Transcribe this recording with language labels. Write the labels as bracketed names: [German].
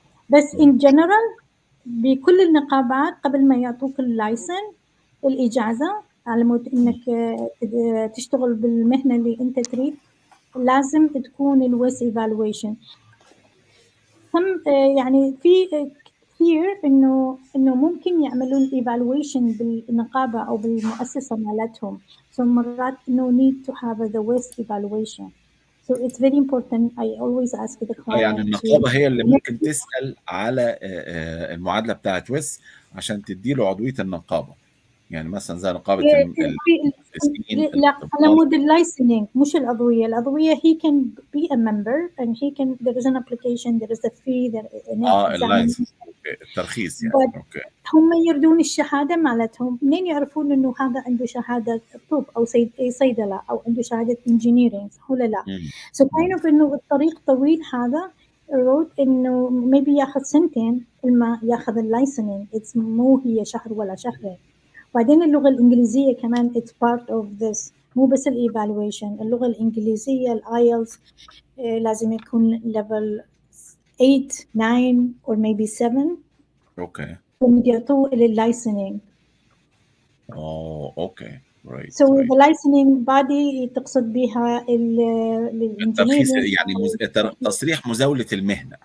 [Arabic] بس [English] in general [Arabic] بكل النقابات قبل ما يعطوك اللايسن الإجازة على مود إنك تشتغل بالمهنة اللي أنت تريد، لازم تكون الويس evaluation. هم يعني في كثير إنه ممكن يعملون evaluation بالنقابة أو بالمؤسسة مالتهم. [English] So [Arabic] مرات [English] no need to have the WIS evaluation. So it's very important. I always ask the client. [Arabic] يعني النقابة هي اللي ممكن تسأل على المعادلة بتاعة ويس عشان تديله عضوية النقابة. يعني مثلا زي نقابة المهندسين. لا على مود اللايسننج مش العضوية. العضوية [English] he can be a member and he can there is an application, there is a fee, there is an [Arabic] اللايسنس. الترخيص يعني. اوكي. هم يردون الشهادة مالتهم. منين يعرفون إنه هذا عنده شهادة طب أو صيدلة أو عنده شهادة engineering ولا لا؟ [English] So kind of [Arabic] إنه الطريق طويل هذا الرود، إنه maybe ياخذ سنتين لما ياخذ اللايسننج. it's مو هي شهر ولا شهرين. بعدين اللغة الإنجليزية كمان [English] it's part of this، [Arabic] مو بس الإيفالويشن. اللغة الإنجليزية الآيلتس لازم يكون [English] level 8 9 or maybe 7. [Arabic] اوكي. ومديرته لللايسننج. اوكي. [English] Right. So the licensing body [Arabic] تقصد بها الترخيص يعني تصريح مزاولة المهنة.